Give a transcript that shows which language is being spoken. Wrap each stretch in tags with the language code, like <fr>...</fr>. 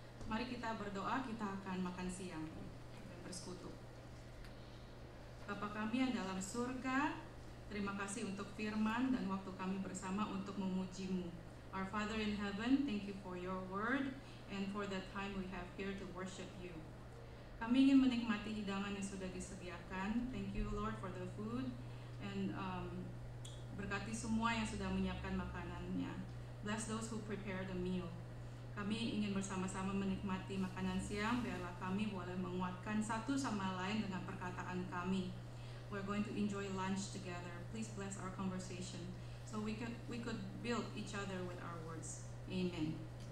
<id>Mari kita berdoa, kita akan makan siang dan bersekutu. Bapa kami yang dalam surga, terima kasih untuk firman dan waktu kami bersama untuk memuji-Mu.</id> <en>Our Father in heaven, thank you for your word and for the time we have here to worship you.</en> <id>Kami ingin menikmati hidangan yang sudah disediakan.</id> <en>Thank you Lord for the food,</en> <id>and berkati semua yang sudah menyiapkan makanannya.</id> <en>Bless those who prepare the meal.</en> <id>Kami ingin bersama-sama menikmati makanan siang. Biarlah kami boleh menguatkan satu sama lain dengan perkataan kami.</id> <en>We're going to enjoy lunch together. Please bless our conversation so we could build each other with our words. Amen.</en>